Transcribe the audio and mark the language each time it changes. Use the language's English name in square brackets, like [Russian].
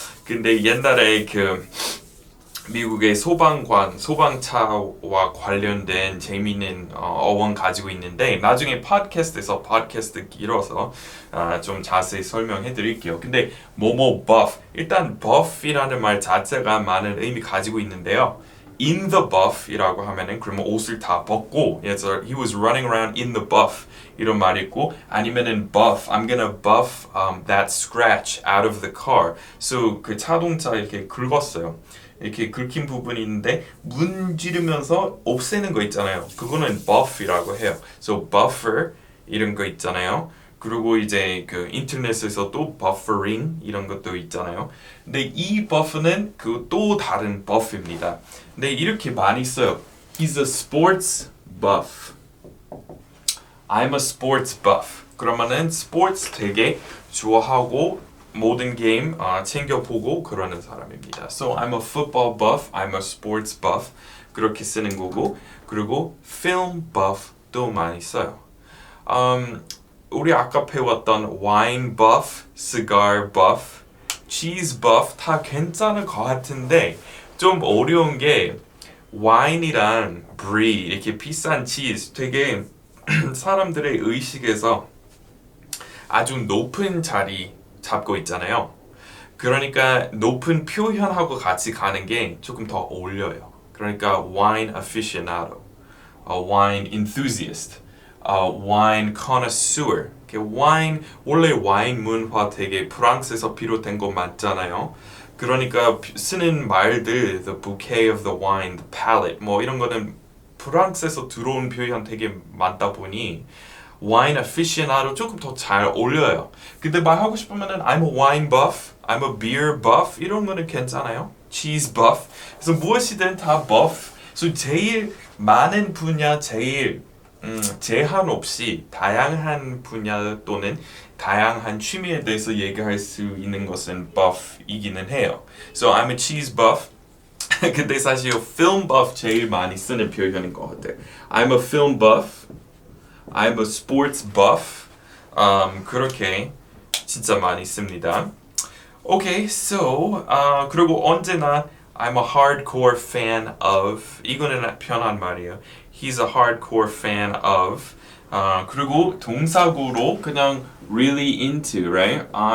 [Korean] 근데 옛날에 그 미국의 소방차와 관련된 재미있는 어원 가지고 있는데 나중에 팟캐스트 길어서 좀 자세히 설명해 드릴게요. 근데 buff 일단 buff이라는 말 자체가 많은 의미 가지고 있는데요. [English] in the buff이라고 하면은 [Korean] 그러면 옷을 다 벗고 [English] he was running around in the buff [Korean] 이런 말이 있고 아니면은 [English] buff I'm gonna buff that scratch out of the car. [Korean] So 그 자동차 이렇게 긁었어요. 이렇게 긁힌 부분이 있는데 문지르면서 없애는 거 있잖아요. 그거는 buff이라고 해요. So buffer 이런 거 있잖아요. 그리고 이제 그 인터넷에서 또 buffering 이런 것도 있잖아요. 근데 이 buff는 그 또 다른 buff입니다. 근데 이렇게 많이 써요. [English] He's a sports buff. I'm a sports buff. [Korean] 그러면은 스포츠 되게 좋아하고 모든 게임 챙겨보고 그러는 사람입니다. [English] So I'm a football buff, I'm a sports buff [Korean] 그렇게 쓰는 거고 그리고 [English] film buff도 많이 써요. [Korean] 우리 아까 배웠던 wine buff, cigar buff, cheese buff 다 괜찮을 것 같은데 좀 어려운 게 wine이랑 brie 이렇게 비싼 치즈 되게 사람들의 의식에서 아주 높은 자리 잡고 있잖아요. 그러니까 높은 표현하고 같이 가는 게 조금 더 어울려요. [English] 그러니까 wine aficionado, wine enthusiast, wine connoisseur. [Korean] 와인 원래 와인 문화 되게 프랑스에서 비롯된 거 맞잖아요. 그러니까 쓰는 말들, [English] the bouquet of the wine, the palate, [Korean] 뭐 이런 거는 프랑스에서 들어온 표현 되게 많다 보니 wine aficionado 조금 더 잘 어울려요. 근데 말하고 싶으면은 [English] I'm a wine buff, I'm a beer buff [Korean] 이런 거는 괜찮아요. [English] cheese buff. [Korean] 그래서 무엇이든 다 buff. 그래서 제일 많은 분야, 제일 제한 없이 다양한 분야 또는 다양한 취미에 대해서 얘기할 수 있는 것은 buff이기는 해요. [English] So I'm a cheese buff. [Korean] 근데 사실 film buff 제일 많이 쓰는 표현인 것 같아요. [English] I'm a film buff. I'm a sports buff. [Korean] 그렇게 진짜 많이 씁니다. [English] Okay, so [Korean] 그리고 언제나 [English] I'm a hardcore fan of. [Korean] 이거는 편한 말이에요. [English] He's a hardcore fan of. [Korean] 그리고 동사구로 그냥 [English] really into, right?